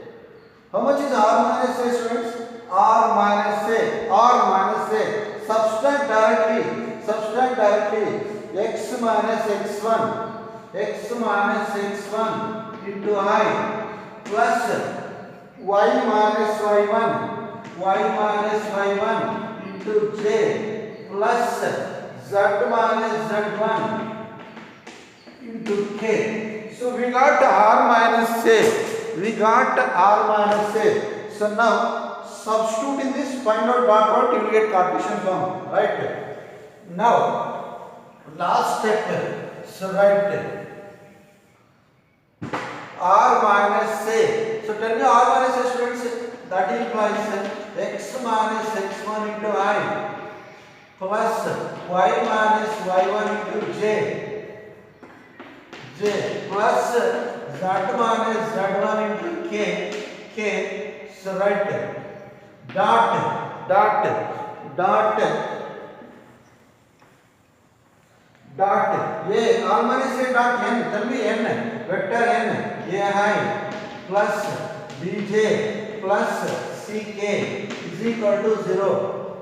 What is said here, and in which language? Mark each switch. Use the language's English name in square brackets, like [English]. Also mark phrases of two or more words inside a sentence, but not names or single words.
[English] How much is R minus A, students? R minus A. Subtract directly. X minus x1 into I plus y minus y1 y minus y1 into j plus z minus z1 into k. So we got r minus a. We got r minus a. So now substitute in this, find out dot product, you will get Cartesian form, right? Now last step. So write r minus a. So tell me r minus a, students. That implies x minus x1 into I plus y minus y1 into j plus z minus z1 into k. So write dot a r minus a dot n. Tell me n, vector n ai plus bj plus ck is equal to 0.